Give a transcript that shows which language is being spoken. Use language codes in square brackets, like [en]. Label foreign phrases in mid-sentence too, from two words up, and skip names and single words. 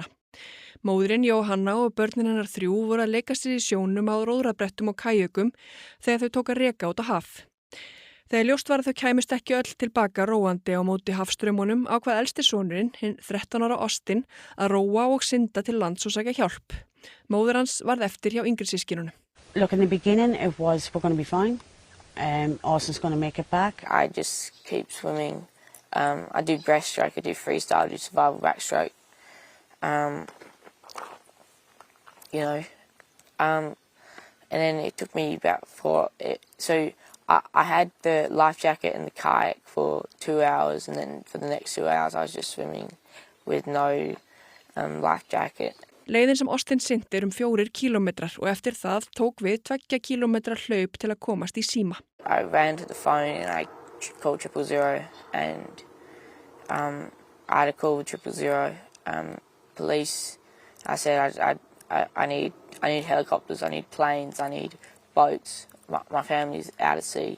[is] Móðirin Jóhanna og börnin hennar 3 voru að leika sér í sjónum á róðrabrettum og kajökum þegar þau tók að reka út á haf. Þegar ljóst var að þau kæmust ekki öll tilbaka róandi á móti hafstraumunum ákvað elsti sonurinn, hinn 13 ára Austin, að róa og synda til lands og sækja hjálp. Móðir hans varð eftir hjá yngri systkinunum. [en] Look, in the beginning it was we're going to be fine. Austin's going to make it back. I just keep swimming. I do breaststroke, I do freestyle, I do survival backstroke. And then it took me about I had the life jacket and the kayak for 2 hours, and then for the next 2 hours I was just swimming with no life jacket. [is] Leiðin sem Austin synti 4 kílómetrar og eftir það tók við 2 kílómetra hlaup til að komast í síma. [en] I ran to the phone and I called 000 and I had to call 000 police. I said I need helicopters, I need planes, I need boats. My family's out at sea.